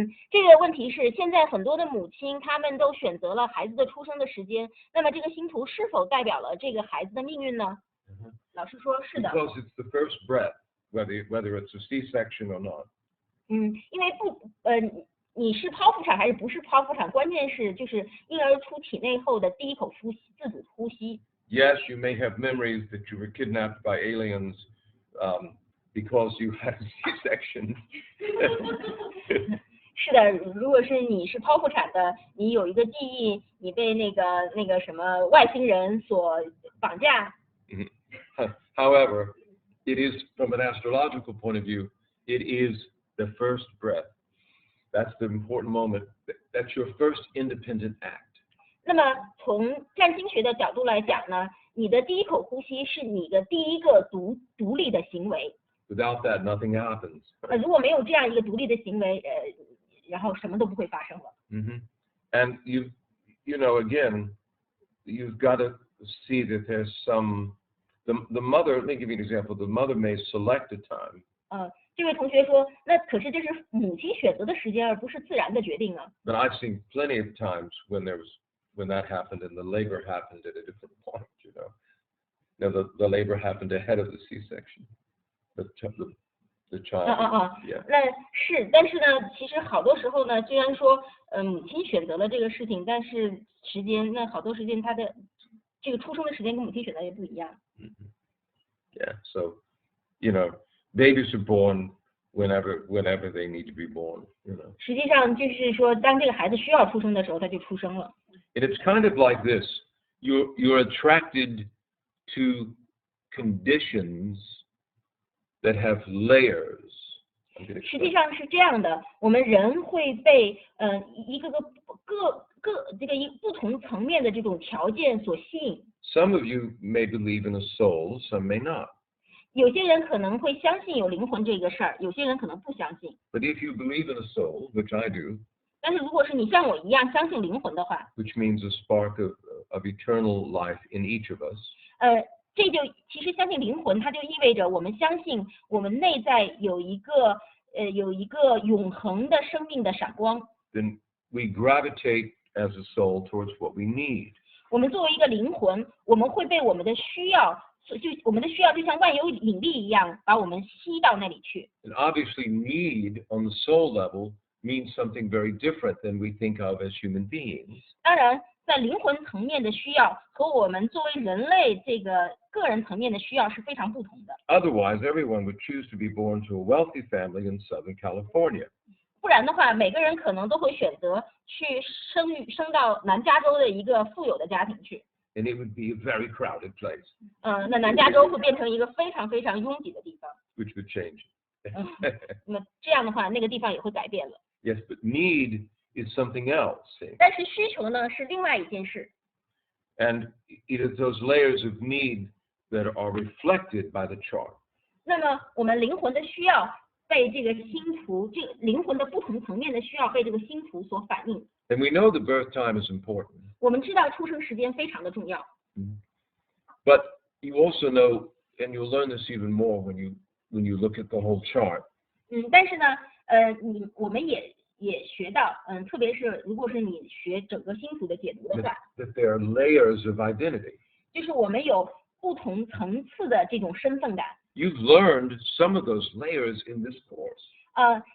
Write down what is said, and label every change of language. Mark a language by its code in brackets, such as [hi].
[zh] 这个问题是现在很多的母亲她们都选择了孩子的出生的时间，那么这个星图是否代表了这个孩子的命运呢？老师说是的。 [en] Because it's the first breath, whether it's a C-section or not. [zh] 因为你是剖腹产还是不是剖腹产，关键是就是婴儿出体内后的第一口呼吸，自主呼吸。 [en] Yes, you may have memories that you were kidnapped by aliens because you had a C-section. [zh] 是的，如果是你是剖腹产的，你有一个记忆，你被那个什么外星人所绑架。 [en] However, it is from an astrological point of view, it is the first breath. That's the important moment. That's your first independent act. [zh] 那么从占星学的角度来讲呢，你的第一口呼吸是你的第一个独立的行为。 [en] Without that, nothing happens. [zh] 如果没有这样一个独立的行为，然后什么都不会发生了。 [en] And you know, again, you've got to see that there's some. The mother. Let me give you an example. The mother may select a time. [zh] 这位同学说，那可是这是母亲选择的时间，而不是自然的决定啊。 [en] But I've seen plenty of times when that happened and the labor happened at a different point. You know, now the labor happened ahead of the C-section. The child. Yeah. [zh] 那是，但是呢，其实好多时候呢，虽然说母亲选择了这个事情，但是时间，那好多时间他的这个出生的时间跟母亲选择也不一样。 [en] Yeah. So, you know. Babies are born whenever they need to be born, you know. [zh] 实际上就是说，当这个孩子需要出生的时候，他就出生了。 [en] And it's kind of like this. You're attracted to conditions that have layers. [zh] 实际上是这样的，我们人会被一个不同层面的这种条件所吸引。 [en] Some of you may believe in a soul, some may not. [zh] 有些人可能会相信有灵魂这个事儿，有些人可能不相信。 [en] But if you believe in a soul, which I do, [zh] 但是如果是你像我一样相信灵魂的话， [en] which means a spark of eternal life in each of us, [zh] 这就其实相信灵魂，它就意味着我们相信我们内在有一个永恒的生命的闪光。 [en] then we gravitate as a soul towards what we need. [zh] 我们作为一个灵魂，我们会被我们的需要。我们的需要就像万有引力一样，把我们吸到那里去。 [en] And obviously, need on the soul level means something very different than we think of as human beings. [zh] 当然，在灵魂层面的需要和我们作为人类这个个人层面的需要是非常不同的。 [en] Otherwise, everyone would choose to be born to a wealthy family in Southern California. [zh] 不然的话，每个人可能都会选择去生到南加州的一个富有的家庭去。 [en] And it would be a very crowded place. [zh] 那南加州会变成一个非常非常拥挤的地方。 [en] Which would change. [zh] 那么这样的话，那个地方也会改变了。 [en] Yes, but need is something else. See? [zh] 但是需求呢是另外一件事。 [en] And it is those layers of need that are reflected by the chart. [zh] 那么我们灵魂的需要被这个星图，这个灵魂的不同层面的需要被这个星图所反映。 [en] And we know the birth time is important. [zh] 我们知道出生时间非常的重要。 [en] But you also know, and you'll learn this even more when you look at the whole chart. [zh] 但是呢，我们也学到，特别是如果是你学整个星图的解读的话， [en] That there are layers of identity. [zh] 就是我们有不同层次的这种身份感。 [en] You've learned some of those layers in this course.